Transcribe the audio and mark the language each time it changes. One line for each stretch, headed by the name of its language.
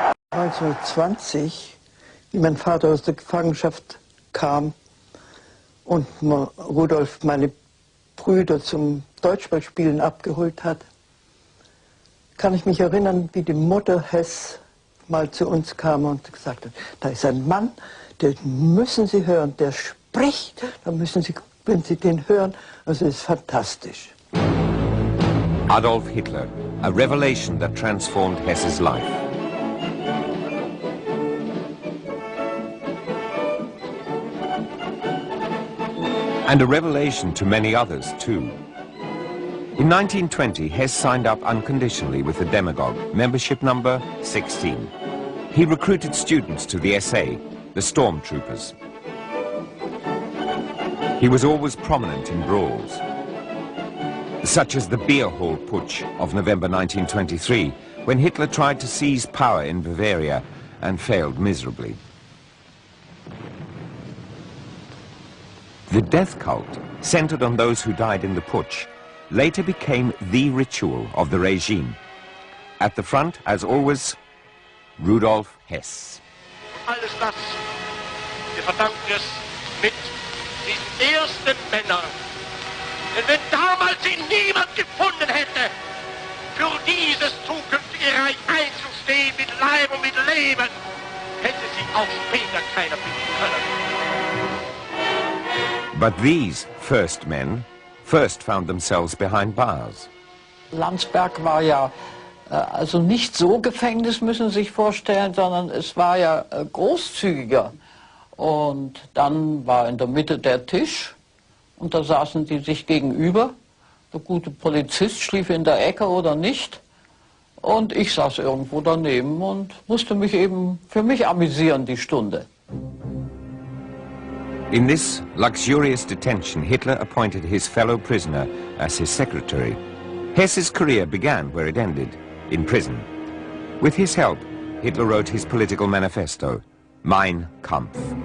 German: 1920, wie mein Vater aus der Gefangenschaft kam und Rudolf meine Brüder zum Deutschballspielen abgeholt hat, kann ich mich erinnern, wie die Mutter Hess mal zu uns kam und gesagt hat, da ist ein Mann, den müssen Sie hören, der spricht, da müssen Sie, wenn Sie den hören, also es ist fantastisch.
English: Adolf Hitler, a revelation that transformed Hess's life. And a revelation to many others too. In 1920, Hess signed up unconditionally with the demagogue, membership number 16. He recruited students to the SA, the stormtroopers. He was always prominent in brawls, such as the beer hall putsch of November 1923, when Hitler tried to seize power in Bavaria and failed miserably. The death cult, centered on those who died in the putsch, later became the ritual of the regime. At the front, as always, Rudolf Hess.
German: Alles das, wir verdanken es mit diesen ersten Männern. Denn wenn damals ihn niemand gefunden hätte, für dieses zukünftige Reich einzustehen mit Leib und mit Leben, hätte sich auch später keiner finden können.
English: But these first men first found themselves behind bars.
German: Landsberg war ja also nicht so Gefängnis, müssen Sie sich vorstellen, sondern es war ja großzügiger. Und dann war in der Mitte der Tisch und da saßen die sich gegenüber. Der gute Polizist schlief in der Ecke oder nicht. Und ich saß irgendwo daneben und musste mich eben für mich amüsieren, die Stunde.
English: In this luxurious detention, Hitler appointed his fellow prisoner as his secretary. Hess's career began where it ended, in prison. With his help, Hitler wrote his political manifesto, Mein Kampf.